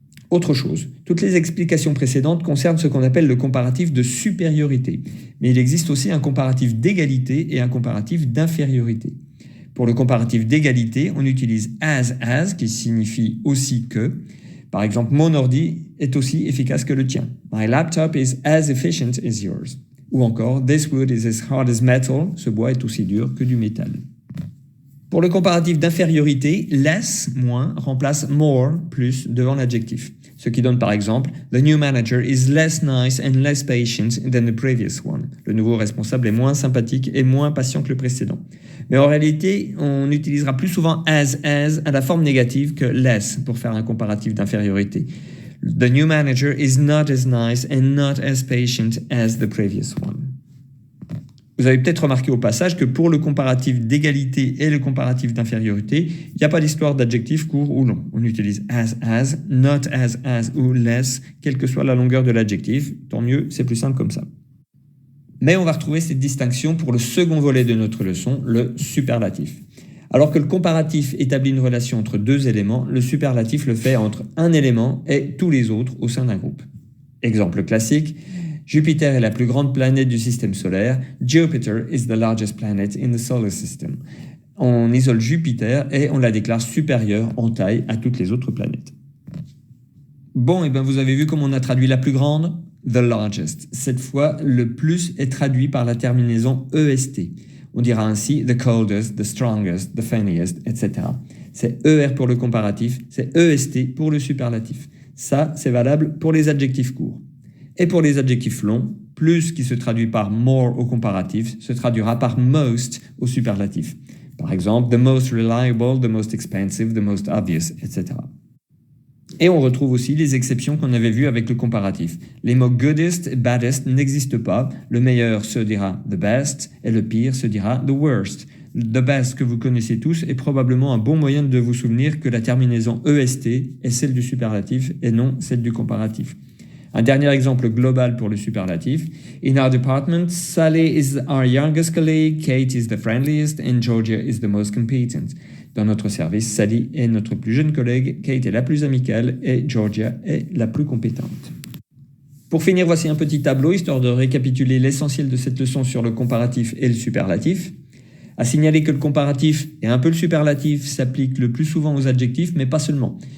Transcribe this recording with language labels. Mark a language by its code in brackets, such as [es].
[fr] Autre chose, toutes les explications précédentes concernent ce qu'on appelle le comparatif de supériorité, mais il existe aussi un comparatif d'égalité et un comparatif d'infériorité. Pour le comparatif d'égalité, on utilise as, qui signifie aussi que. Par exemple, mon ordi est aussi efficace que le tien. [en] My laptop is as efficient as yours. [fr] Ou encore, [en] this wood is as hard as metal, [fr] ce bois est aussi dur que du métal. Pour le comparatif d'infériorité, less, moins, remplace more, plus, devant l'adjectif. Ce qui donne par exemple [en] « The new manager is less nice and less patient than the previous one ». [fr] Le nouveau responsable est moins sympathique et moins patient que le précédent. Mais en réalité, on utilisera plus souvent as à la forme négative que less pour faire un comparatif d'infériorité. [en] The new manager is not as nice and not as patient as the previous one. [fr] Vous avez peut-être remarqué au passage que pour le comparatif d'égalité et le comparatif d'infériorité, il n'y a pas d'histoire d'adjectif court ou long. On utilise as, not as ou less, quelle que soit la longueur de l'adjectif. Tant mieux, c'est plus simple comme ça. Mais on va retrouver cette distinction pour le second volet de notre leçon, le superlatif. Alors que le comparatif établit une relation entre 2 éléments, le superlatif le fait entre un élément et tous les autres au sein d'un groupe. Exemple classique, Jupiter est la plus grande planète du système solaire. [en] Jupiter is the largest planet in the solar system. [fr] On isole Jupiter et on la déclare supérieure en taille à toutes les autres planètes. Bon, et bien vous avez vu comment on a traduit la plus grande? [en] The largest. [fr] Cette fois, le plus est traduit par la terminaison EST. On dira ainsi [en] the coldest, the strongest, the funniest, [fr] etc. C'est ER pour le comparatif, c'est EST pour le superlatif. Ça, c'est valable pour les adjectifs courts. Et pour les adjectifs longs, plus qui se traduit par more au comparatif se traduira par most au superlatif. Par exemple, [en] the most reliable, the most expensive, the most obvious, [fr] etc. Et on retrouve aussi les exceptions qu'on avait vues avec le comparatif. Les mots goodest et baddest n'existent pas. Le meilleur se dira [en] the best [fr] et le pire se dira [en] the worst. The best [fr] que vous connaissez tous est probablement un bon moyen de vous souvenir que la terminaison EST est celle du superlatif et non celle du comparatif. Un dernier exemple global pour le superlatif. [en] In our department, Sally is our youngest colleague, Kate is the friendliest, and Georgia is the most competent. [fr] Dans notre service, Sally est notre plus jeune collègue, Kate est la plus amicale et Georgia est la plus compétente. Pour finir, voici un petit tableau histoire de récapituler l'essentiel de cette leçon sur le comparatif et le superlatif. À signaler que le comparatif et un peu le superlatif s'appliquent le plus souvent aux adjectifs, mais pas seulement.